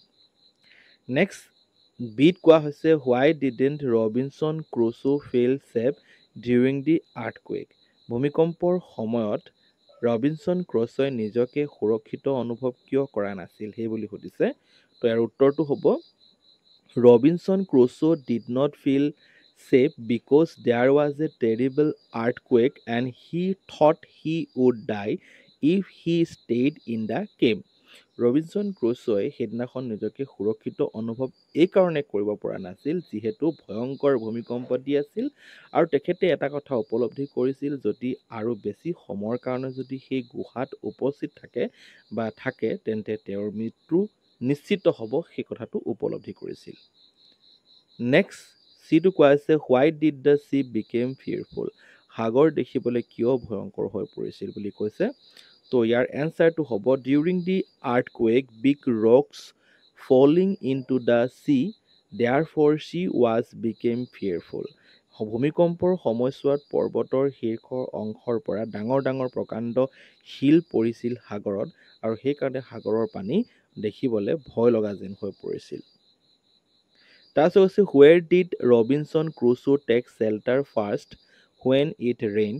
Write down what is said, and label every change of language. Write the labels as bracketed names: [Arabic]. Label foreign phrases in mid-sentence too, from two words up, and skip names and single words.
[Assamese] নেক্সট বিট কোৱা হৈছে [English] Why didn't Robinson Crusoe feel safe during the earthquake. [Assamese] ভূমিকম্পৰ সময়ত ৰবিনছন ক্ৰুছোই নিজকে সুৰক্ষিত অনুভৱ কিয় কৰা নাছিল সেই বুলি সুধিছে। তো ইয়াৰ উত্তৰটো হ'ব [English] ৰবিনছন ক্ৰুছো did not feel safe because there was a terrible earthquake and he thought he would die if he stayed in the cave. [Assamese] ৰবিনছন ক্ৰুছোই সেইদিনাখন নিজকে সুৰক্ষিত অনুভৱ এইকাৰণে কৰিব পৰা নাছিল যিহেতু ভয়ংকৰ ভূমিকম্প দি আছিল আৰু তেখেতে এটা কথা উপলব্ধি কৰিছিল যদি আৰু বেছি সময়ৰ কাৰণে যদি সেই গুহাত উপস্থিত থাকে তেন্তে তেওঁৰ মৃত্যু নিশ্চিত হ'ব, সেই কথাটো উপলব্ধি কৰিছিল। নেক্সট চিটো কোৱা হৈছে [English] why did the sea become fearful, [Assamese] সাগৰ দেখিবলৈ কিয় ভয়ংকৰ হৈ পৰিছিল বুলি কৈছে। তো ইয়াৰ এনচাৰটো হ'ব [English] During the earthquake big rocks falling into the sea therefore sea was become fearful. [Assamese] ভূমিকম্পৰ সময়ছোৱাত পৰ্বতৰ শীৰ্ষ অংশৰ পৰা ডাঙৰ ডাঙৰ প্ৰকাণ্ড শিল পৰিছিল সাগৰত আৰু সেইকাৰণে সাগৰৰ পানী দেখিবলৈ ভয় লগা যেন হৈ পৰিছিল। তাৰপিছত হৈছে [English] Where did Robinson Crusoe take shelter first when it rained.